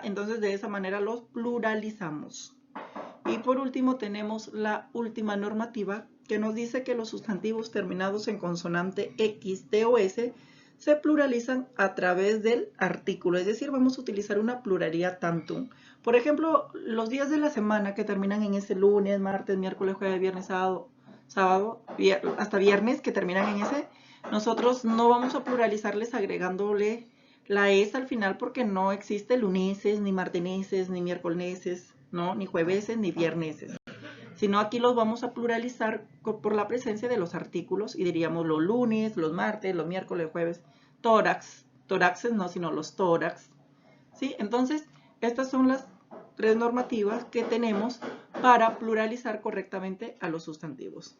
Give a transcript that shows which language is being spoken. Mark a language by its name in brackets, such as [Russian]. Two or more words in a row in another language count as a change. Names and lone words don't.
[Spanish] Entonces de esa manera los pluralizamos. Y por último tenemos la última normativa que nos dice que los sustantivos terminados en consonante X, T o S se pluralizan a través del artículo, es decir, vamos a utilizar una pluralidad tantum. Por ejemplo, los días de la semana que terminan en ese lunes, martes, miércoles, jueves, viernes, sábado, hasta viernes que terminan en ese, nosotros no vamos a pluralizarles agregándole la S al final porque no existe luneses, ni marteneses, ni miércoleses, ¿no? Ni jueveses, ni vierneses. Sino aquí los vamos a pluralizar por la presencia de los artículos y diríamos los lunes, los martes, los miércoles, jueves, tórax, tóraxes no, sino los tórax, ¿sí? Entonces, estas son las 3 normativas que tenemos para pluralizar correctamente a los sustantivos.